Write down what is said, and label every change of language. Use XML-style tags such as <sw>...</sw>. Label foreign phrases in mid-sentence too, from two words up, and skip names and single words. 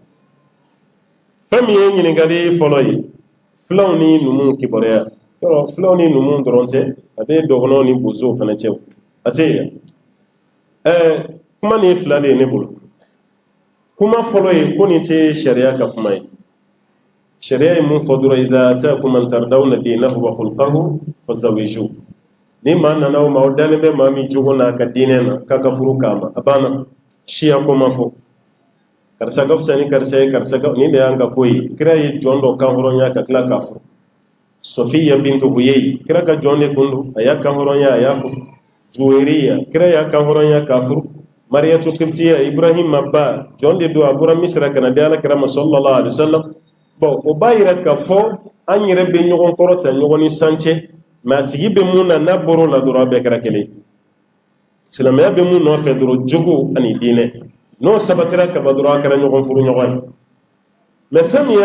<bm>fɛn min ye ɲininkali fɔlɔ ye filaw ni numu kibaruya yɔrɔ filaw ni numu dɔrɔn tɛ a bɛ dɔgɔnɔw ni bozow fana cɛ a tɛ yen kuma nin fila de ye ne bolo kuma folo ye ko ni te sharia ka kuma ye sharia ye mun fɔ dɔrɔn</bm> <ar>إذا أتاكم من ترضون دينه وخلقه فزوجوا</ar> <bm>ni maa nana o ma o dalen bɛ maa min jogo n'a ka diinɛ na k'a ka furu k'a ma a banna siya ko ma fɔ karisa ka fisa ni karisa ye karisa ka ni de y'an ka ko ye kira ye jɔn dɔ kan hɔrɔnya ka tila k'a fɔ Sofiya bintu Huyay kira ka jɔn de kun don a y'a kan hɔrɔnya a y'a fɔ Juwayriya kira y'a kan hɔrɔnya k'a furu Mariyatu Qibtiya Ibrahima ba jɔn de don a bɔra Misira kana di Alakira ma</bm> <ar>صلى الله عليه وسلم</ar> <bm>bon o b'a yira k'a fɔ an yɛrɛ bɛ ɲɔgɔn kɔrɔ ta ɲɔgɔn ni san cɛ mais a tigi bɛ mun na n'a bɔr'o la dɔrɔn a bɛɛ kɛra kelen silamɛya bɛ mun nɔfɛ dɔrɔn jogo ani diinɛ n'o sabatira kaba dɔrɔn a kɛra ɲɔgɔn furu ɲɔgɔn ye mais fɛn min</bm>